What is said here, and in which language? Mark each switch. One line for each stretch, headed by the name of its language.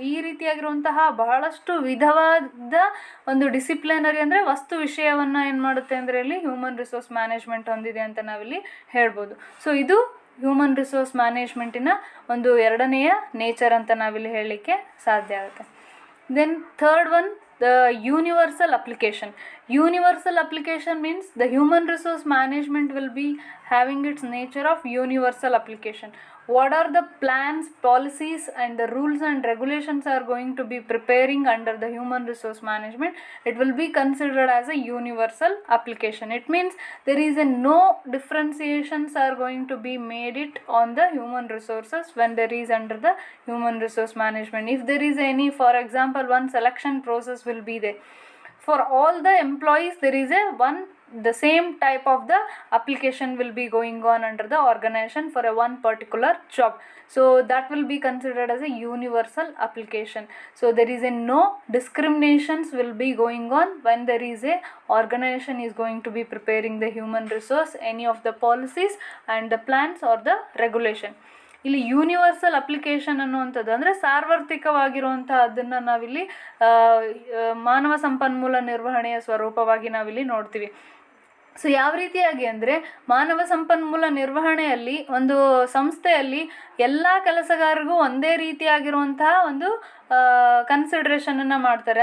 Kannada: ಈ ರೀತಿಯಾಗಿರುವಂತಹ ಬಹಳಷ್ಟು ವಿಧವಾದ ಒಂದು ಡಿಸಿಪ್ಲಿನರಿ ಅಂದರೆ ವಸ್ತು ವಿಷಯವನ್ನು ಏನು ಮಾಡುತ್ತೆ ಅಂದರೆ ಹ್ಯೂಮನ್ ರಿಸೋರ್ಸ್ ಮ್ಯಾನೇಜ್ಮೆಂಟ್ ಹೊಂದಿದೆ ಅಂತ ನಾವಿಲ್ಲಿ ಹೇಳ್ಬೋದು. ಸೊ ಇದು ಹ್ಯೂಮನ್ ರಿಸೋರ್ಸ್ ಮ್ಯಾನೇಜ್ಮೆಂಟಿನ ಒಂದು ಎರಡನೆಯ ನೇಚರ್ ಅಂತ ನಾವಿಲ್ಲಿ ಹೇಳಲಿಕ್ಕೆ ಸಾಧ್ಯ ಆಗುತ್ತೆ.
English: Then third one, the universal application. Universal application means the human resource management will be having its nature of universal application. What are the plans, policies and the rules and regulations are going to be preparing under the human resource management? It will be considered as a universal application. It means there is no differentiations are going to be made it on the human resources when there is under the human resource management. If there is any, for example, one selection process will be there. For all the employees there is the same type of the application will be going on under the organization for a one particular job. So that will be considered as a universal application. So there is no discriminations will be going on when there is a organization is going to be preparing the human resource, any of the policies and the plans or the regulation.
Kannada: ಇಲ್ಲಿ universal application ಅನ್ನುವಂಥದ್ದು ಅಂದರೆ ಸಾರ್ವತ್ರಿಕವಾಗಿರುವಂಥ ಅದನ್ನು ನಾವಿಲ್ಲಿ ಮಾನವ ಸಂಪನ್ಮೂಲ ನಿರ್ವಹಣೆಯ ಸ್ವರೂಪವಾಗಿ ನಾವಿಲ್ಲಿ ನೋಡ್ತೀವಿ. ಸೊ ಯಾವ ರೀತಿಯಾಗಿ ಅಂದರೆ ಮಾನವ ಸಂಪನ್ಮೂಲ ನಿರ್ವಹಣೆಯಲ್ಲಿ ಒಂದು ಸಂಸ್ಥೆಯಲ್ಲಿ ಎಲ್ಲ ಕೆಲಸಗಾರರಿಗೂ ಒಂದೇ ರೀತಿಯಾಗಿರುವಂತಹ ಒಂದು ಕನ್ಸಿಡ್ರೇಷನನ್ನು ಮಾಡ್ತಾರೆ.